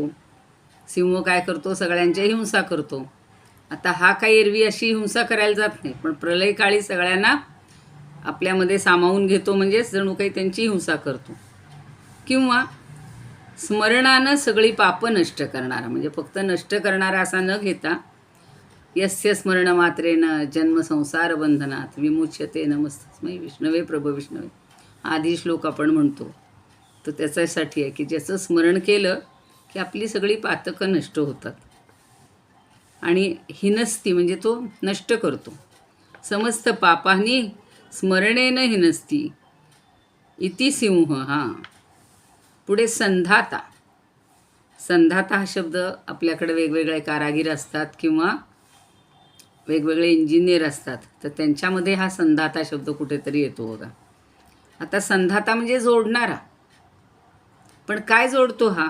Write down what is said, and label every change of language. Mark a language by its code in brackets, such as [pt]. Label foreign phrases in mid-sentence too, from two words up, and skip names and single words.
[mr] सिंह काय करतो? सगळ्यांची हिंसा करतो. आता हा काही एरवी अशी हिंसा करायला जात नाही, पण प्रलयकाळी सगळ्यांना आपल्यामध्ये सामावून घेतो, म्हणजेच जणू काही त्यांची हिंसा करतो. किंवा स्मरणानं सगळी पापं नष्ट करणारा, म्हणजे फक्त नष्ट करणारा असा न घेता [sa] यस्य स्मरण मात्रेन जन्म संसार बंधनात विमुच्यते नमस्तस्मै विष्णवे प्रभो विष्णवे [mr] आदी श्लोक आपण म्हणतो. तर त्याच्यासाठी आहे की ज्याचं स्मरण केलं की आपली सगळी पातकं नष्ट होतात. आणि हिनस्ती म्हणजे तो नष्ट करतो. [sa] समस्त पापांनी स्मरणेन हिनस्ती इति सिंह. [mr] हां, पुढे संधाता. संधाता हा शब्द आपल्याकडे वेगवेगळे कारागीर असतात किंवा वेगवेगळे इंजिनियर असतात, तर त्यांच्यामध्ये हा संधाता शब्द कुठेतरी येतो बघा. आता संधाता म्हणजे जोडणारा, पण काय जोडतो हा?